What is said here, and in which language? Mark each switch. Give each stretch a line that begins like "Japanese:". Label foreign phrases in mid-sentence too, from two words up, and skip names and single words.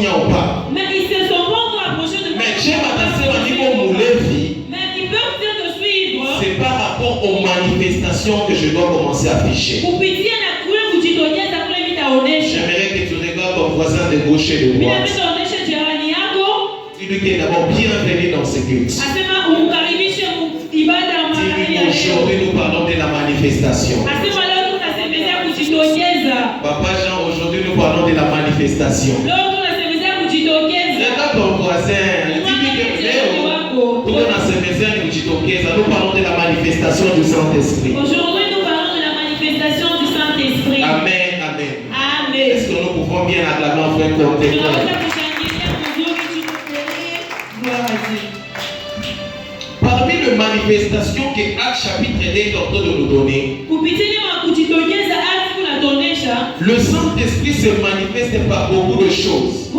French: Mais ils se sont pas encore approchés de moi. Mais je m'attendais à niko manifestation que je dois commencer à afficher.
Swahili: kupitia na kule kujitokeza kule vitaonesha.
French: J'aimerais que tu regardes ton voisin de gauche et de Bila droite.
Swahili: vitaonesha jirani yako.
French: Dis-lui qu'il est d'abord bienvenu dans ce culte.
Swahili: Asema umkaribishe ibada ya magharibi ya leo.
French: Aujourd'hui, nous parlons de la manifestation.
Swahili: Asema leo tunasemezea kujitokeza.
French: Papa Jean, aujourd'hui, nous parlons de la manifestation.
Swahili: Leo tunasemezea kujitokeza.
French: Regarde ton voisin. Dis-lui que nous parlons de la manifestation du Saint-Esprit. Aujourd'hui, nous parlons de la manifestation du Saint-Esprit. Amen, amen. Amen. Est-ce que nous pouvons bien acclamer en frère comme tel? Parmi les manifestations que Actes chapitre 2 est en train de nous donner, le Saint-Esprit se manifeste par beaucoup de choses.